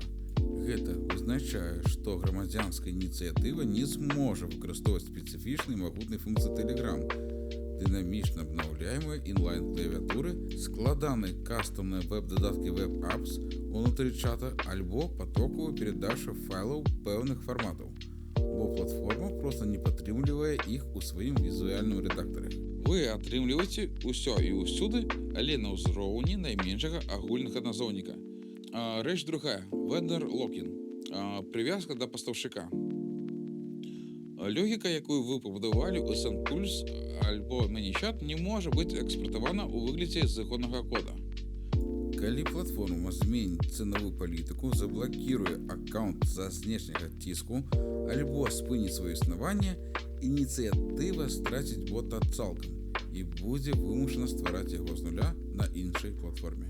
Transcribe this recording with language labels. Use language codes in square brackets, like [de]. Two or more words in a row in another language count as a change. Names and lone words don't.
[be] Гэта азначае, што грамадзянская ініцыятыва не зможа выкарыстоўваць спецыфічныя магутныя функцыі Telegram, дынамічна абнаўляемыя інлайн-клавіатуры, складаныя кастомныя веб-дадаткі веб-апс унутры чата альбо патокавую перадачу файлаў пэўных фарматаў, бо платформа проста не падтрымлівае іх у сваім візуальным рэдактары. Вы атрымліваеце ўсё і ўсюды, але на ўзроўні найменшага агульнага назоўніка. Рэч другая – [en] vendor lock-in, [be] прывязка да пастаўшчыка. Логіка, якую вы пабудавалі ў SendPulse альбо ManyChat, не можа быць экспартавана ў выглядзе зыходнага кода. Калі платформа зменіць цэнавую палітыку, заблакіруе аккаунт з-за знешняга ціску альбо спыніць сваё існаванне, ініцыятыва страціць бота цалкам і будзе вымушана ствараць яго з нуля на іншай платформе.